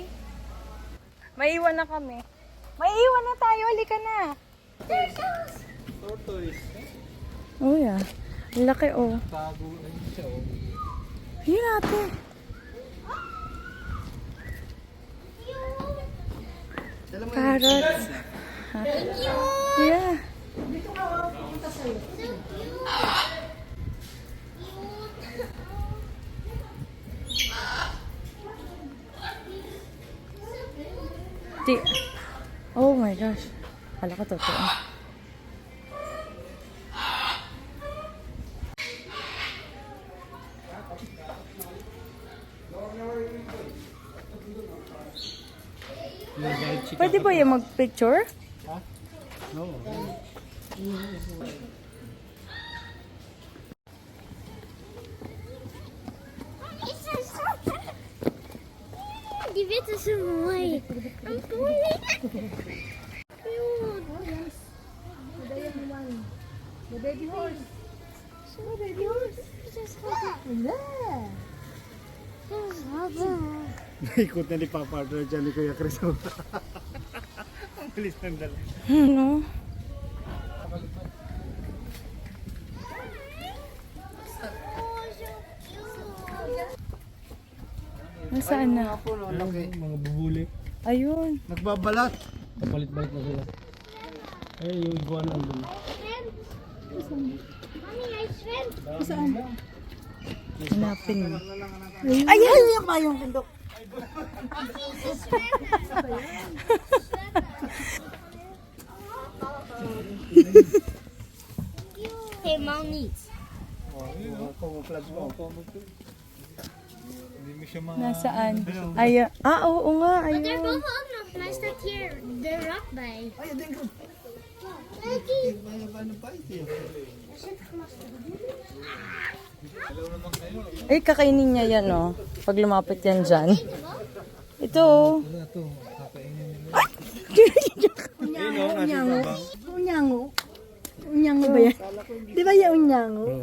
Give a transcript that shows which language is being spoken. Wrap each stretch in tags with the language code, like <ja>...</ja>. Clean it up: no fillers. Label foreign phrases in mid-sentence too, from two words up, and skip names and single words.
<tl>Maiwan na kami. Maiwan na tayo. Halika na. Tortoise.</tl> <en>Oh, yeah.</en> <tl>Ang laki, oh. Bago ano siya oh. Yun natin. Carrots.</tl> <en>Yeah. Oh my gosh.</en> <tl>Kala ko totoo. Pwede ba yung mag-picture? No.</tl> <nl>Die witte is zo mooi. Een pony.</nl> <en>The baby horse.</en> <nl>Zo</nl> <en>baby horse.</en> <nl>Zo schattig. Zo schattig.</nl> <tl>Naikot na ni Papa Arthur dyan ni Kuya Chris. Ang bilis ng dala. Ano? Nasaan na? Mga bubuli. Ayun. Nagbabalat. Kapalit-balit na sila. Eh, yung iguana andun.</tl> <en>Mommy, I swim.</en> <tl>Hanapin mo. Ayan! Yung mayong bundok.</tl> <en>Mommy, I swim.</en> <nl>Helemaal niet.</nl> <tl>Nasaan? Ayan. Ah, oo nga.</tl> <nl>Maar</nl> <tl>Ayun.</tl> <nl>daarboven ook nog. Mij staat hier de rat bij. Oh ja, denk ik. Kijk.</nl> <tl>Eh, kakainin niya yan, oh. Pag lumapit yan dyan. Ito, oh. Unyango. Unyango ba yan? Di ba yung unyango?</tl>